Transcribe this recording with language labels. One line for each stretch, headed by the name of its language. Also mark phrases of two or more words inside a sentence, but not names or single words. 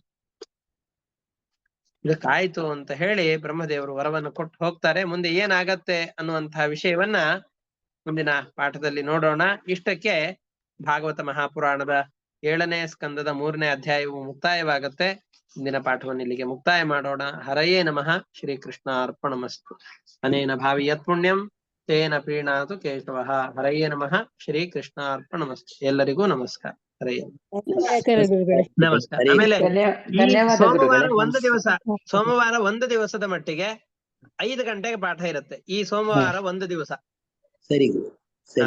Kannada: ಇದಕ್ಕಾಯ್ತು ಅಂತ ಹೇಳಿ ಬ್ರಹ್ಮದೇವರು ವರವನ್ನು ಕೊಟ್ಟು ಹೋಗ್ತಾರೆ. ಮುಂದೆ ಏನಾಗತ್ತೆ ಅನ್ನುವಂತಹ ವಿಷಯವನ್ನ ಮುಂದಿನ ಪಾಠದಲ್ಲಿ ನೋಡೋಣ. ಇಷ್ಟಕ್ಕೆ ಭಾಗವತ ಮಹಾಪುರಾಣದ 7ನೇ ಸ್ಕಂದದ 3ನೇ ಅಧ್ಯಾಯವು ಮುಕ್ತಾಯವಾಗುತ್ತೆ. ಇಂದಿನ ಪಾಠವನ್ನು ಇಲ್ಲಿಗೆ ಮುಕ್ತಾಯ ಮಾಡೋಣ.
Sanskrit: ಹರಯೇ ನಮಃ. ಶ್ರೀಕೃಷ್ಣ ಅರ್ಪಣಮಸ್ತು. ಅನೇನ ಭಾವಿ ಯತ್ ಪುಣ್ಯಂ ತೇನ ಪ್ರೀಣಾತು ಕೇಶವಃ. ಹರಯೇ ನಮಃ. ಶ್ರೀಕೃಷ್ಣ ಅರ್ಪಣಮಸ್ತು.
Kannada: ಎಲ್ಲರಿಗೂ ನಮಸ್ಕಾರ. ಹರಯೇ ನಮಸ್ಕಾರ. ಆಮೇಲೆ ಈ ಸೋಮವಾರ ಒಂದು ದಿವಸದ ಮಟ್ಟಿಗೆ 5 ಗಂಟೆಗೆ ಪಾಠ ಇರುತ್ತೆ. ಈ ಸೋಮವಾರ ಒಂದು ದಿವಸ. ಸರಿ ಸರಿ.